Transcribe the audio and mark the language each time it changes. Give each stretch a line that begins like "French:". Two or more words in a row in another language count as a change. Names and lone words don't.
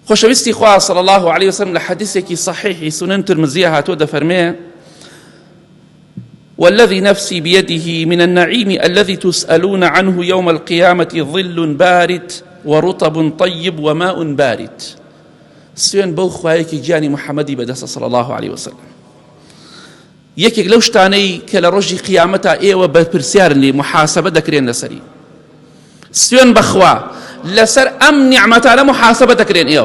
Central Kurdish: خۆشەویستی خوا
Arabic: صلی الله عليه وسلم
Central Kurdish: لە حەدیثێکی صحیحی سنن ترمزیە هاتووە دەفەرمێ
Arabic: والذي نفسي بيده من النعيم الذي تسألون عنه يوم القيامة ظل بارد ورطب طيب وماء بارد.
Central Kurdish: سوێن بەو خوایەکی گیانی محەممەدی بەدەستە
Arabic: صلی الله عليه وسلم.
Central Kurdish: یەکێک لەو شتانەی کە لە ڕۆژی قیامەتە ئێوە بەپرسیارن لێ محاسبە دەکرێن لەسەری. سوێن بەخوا لەسەر ئەم نیعمەتانە محاسبە دەکرێن ئێوە.